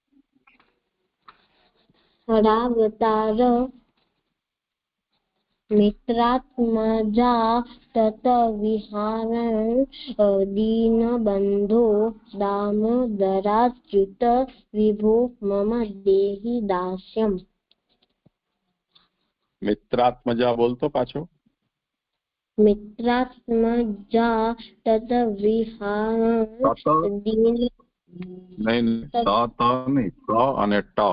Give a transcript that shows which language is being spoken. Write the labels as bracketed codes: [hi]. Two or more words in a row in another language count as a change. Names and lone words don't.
[sa] हरावतार मित्रात्मजा तत विहारण दीन बंधो दामोदराच्युत विभो मम देहि दास्यम्। [gu] મિત્રાત્મજા બોલ તો પાછો। [sa] मित्रात्मजा तत विहारण दीन [gu] નહીં નહીં અને ટ